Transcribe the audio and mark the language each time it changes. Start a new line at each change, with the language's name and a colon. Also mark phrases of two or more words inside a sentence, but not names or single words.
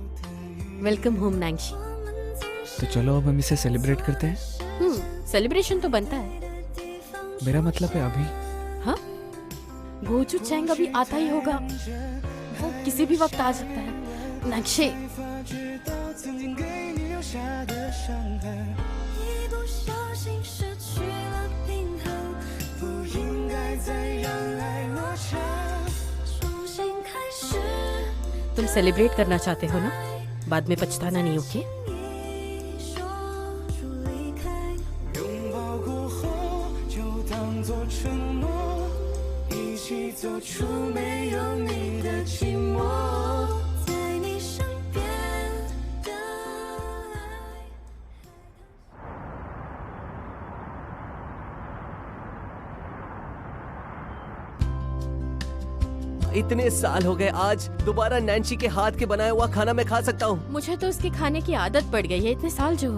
English: Welcome home नैंशी।
Hindi: तो चलो अब हम इसे सेलिब्रेट करते हैं। सेलिब्रेशन तो बनता है। मेरा मतलब है अभी। हाँ, गोचू चैंग अभी आता ही होगा। वो किसी भी वक्त आ सकता है। नक्शे
Chinese: 一不小心失去了平衡，不应该再让爱落场，重新开始。
Hindi: तुम सेलिब्रेट करना चाहते हो ना? बाद में पछताना नहीं, ओके?
Chinese: 说出离开，拥抱过后就当作承诺，一起走出没有你的寂寞，在你身边的爱。
Hindi: इतने साल हो गए, आज दोबारा नैन्सी के हाथ के बनाया हुआ खाना मैं खा सकता हूँ। मुझे तो उसके खाने की आदत पड़ गई है, इतने साल जो हुए।